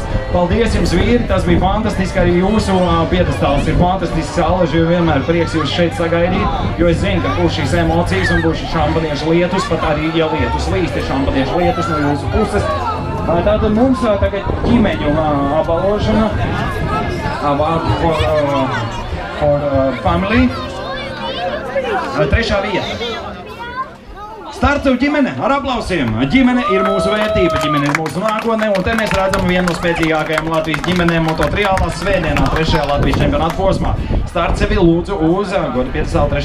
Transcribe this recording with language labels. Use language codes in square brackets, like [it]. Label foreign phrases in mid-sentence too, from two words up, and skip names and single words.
[lv] Paldies jums, vīri, tas bija fantastiski, arī jūsu piedestāls ir fantastisks, Aleži, vienmēr prieks jūs šeit sagaidīt, jo es zinu, ka būs šīs emocijas un būs šī šampaniešu lietus, pat arī, ja lietus līst, ir šampaniešu lietus no jūsu puses. Tātad mums tagad ģimeņu apbalvošana. [en] Award for family. [lv] 3. vieta. Starts ģimene ar aplausiem. Ģimene ir mūsu vērtība, ģimene ir mūsu nākotne, un te mēs redzam vienu no spēcīgākajām Latvijas ģimenēm mototriālās svētdienā 3. Latvijas čempionāta posmā. Starts sevi lūdzu uz goda piedestāla 3.